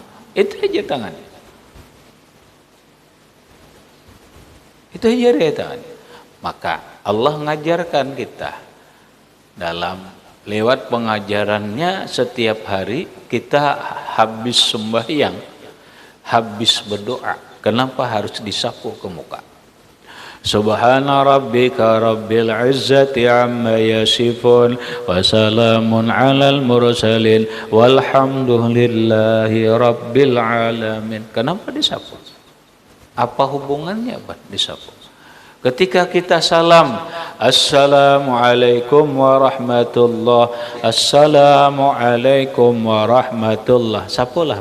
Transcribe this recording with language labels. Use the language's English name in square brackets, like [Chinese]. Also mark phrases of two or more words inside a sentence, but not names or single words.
[Indonesian] Itu aja tangannya. Itu aja deh tangannya. Maka Allah ngajarkan kita dalam lewat pengajarannya setiap hari kita habis sembahyang, habis berdoa. Kenapa harus disapu ke muka? [Arabic] سبحان ربك رب العزة عما يصفون وسلام على المرسلين والحمد لله رب العالمين. [Indonesian] Kenapa disapu? Apa hubungannya disapu? Ketika kita salam, [Arabic] السلام عليكم ورحمة الله, السلام عليكم ورحمة الله, [Indonesian] sapulah.